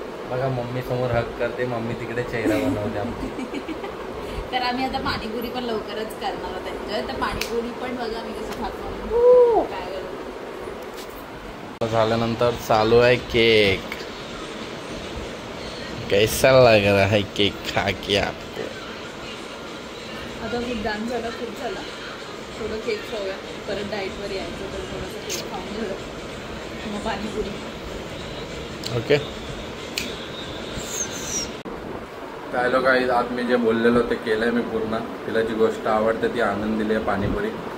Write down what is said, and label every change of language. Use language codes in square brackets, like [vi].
[mr] बघा मम्मी समोर हक करते, मम्मी तिकडे चेहरा बनवते आमची. तर आम्ही आता पाणीपुरी पण लवकरच करणार आहोत त्यांच्या. तर पाणीपुरी पण बघा मी कसं खातो काय करतो. झाल्यानंतर चालू आहे केक. [hi] कैसा लग रहा है केक खा के आपको? [mr] आता खूप डान्स झाला, खूप झाला. थोडं केक खाऊया, परत डाएटवर यायचं, तर थोडंसं केक खाऊन झालं मग पाणीपुरी. ओके. काय लोक आज मी जे बोललेलो ते केलंय मी पूर्ण. तिला जी गोष्ट आवडते ती आणून दिली आहे पाणीपुरी.